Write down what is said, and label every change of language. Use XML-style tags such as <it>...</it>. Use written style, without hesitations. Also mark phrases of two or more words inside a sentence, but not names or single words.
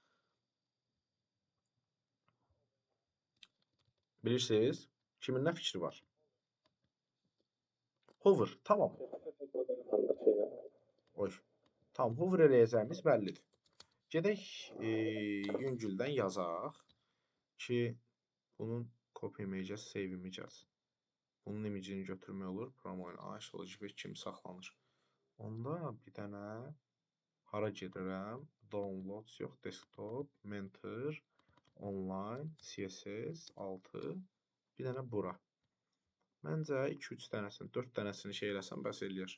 <az>Bilirsiniz? Kimin nə fikri var? Hover, tamam. Oy. Tamam, hover eləyəcəyimiz bəllidir. Gedək yüngüldən yazaq ki, bunun</az> <en>copy image, save image.</en> <az>Bunun imicini götürmək olur. Promoin HLGB kimi saxlanır. Onda bir dənə hara gedirəm? Downloads yox, desktop, mentor, online, CSS, 6. Bir dənə bura. Məncə 2-3 dənəsini, 4 dənəsini şey eləsəm bəs eləyər.</az>